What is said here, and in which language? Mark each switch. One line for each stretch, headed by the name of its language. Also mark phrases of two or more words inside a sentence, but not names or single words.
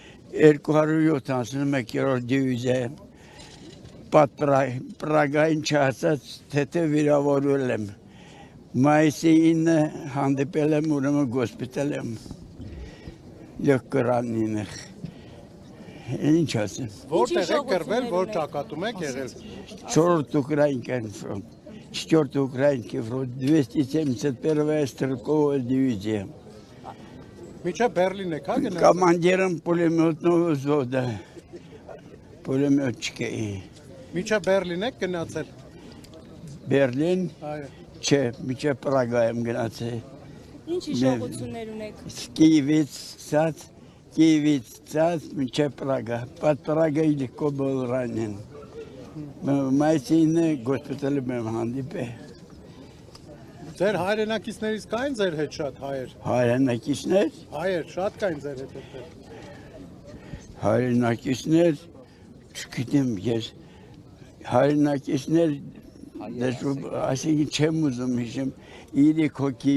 Armenian: 271-րդ դիվիզիա Պրագային չհասած թեթև վիրավորվել եմ։ Մայիսի 9 հանդիպել եմ ուրեմն գոսպիտալում։ Յոկրանին։ Ինչ ասեմ։ Որտեղ եք կռվել, որ ճակատում եք եղել։
Russian: 4-րդ ուկրաինский фронт. 4-й украинский фронт. 271-я стрелковая дивизия.
Armenian: Միջև Բերլին եք, հա գնացել։
Russian: Командиром пулеметного взвода. Пулеметчики.
Armenian: Միջև Բերլին եք գնացել։ Բերլին, Այո։ չէ, միջև Պրագա եմ գնացել։ Ինչ հիշողություններ ունեք։ Киевից ցած միջև Պրագա։
Russian: Под Պրագայի легко был ранен.
Armenian: Մայիսին գոսպիտալում եմ հանդիպել։ Ձեր հայրենակիցներից կային ձեր հետ շատ հայեր։ Հայրենակիցներ, Հայեր շատ կային ձեր հետ այդտեղ։ հայրենակիցներ, չգիտեմ ես, հայրենակիցներ, այսինքն չեմ ուզում հիշեմ, 3 հոգի